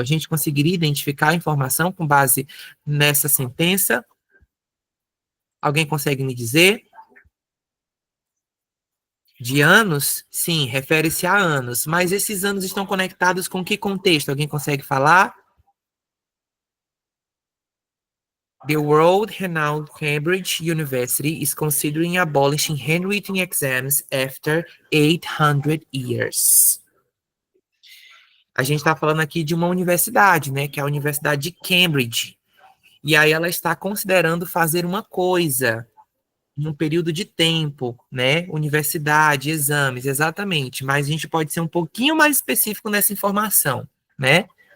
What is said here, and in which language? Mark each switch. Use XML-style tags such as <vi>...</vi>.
<pt>A gente conseguiria identificar a informação com base nessa sentença? Alguém consegue me dizer? De anos? Sim, refere-se a anos. Mas esses anos estão conectados com que contexto? Alguém consegue falar?</pt> <en>The world-renowned Cambridge University is considering abolishing handwritten exams after 800 years.</en> <pt>A gente está falando aqui de uma universidade, né, que é a Universidade de Cambridge. E aí ela está considerando fazer uma coisa num período de tempo, né? Universidade, exames, exatamente. Mas a gente pode ser um pouquinho mais específico nessa informação, né?</pt>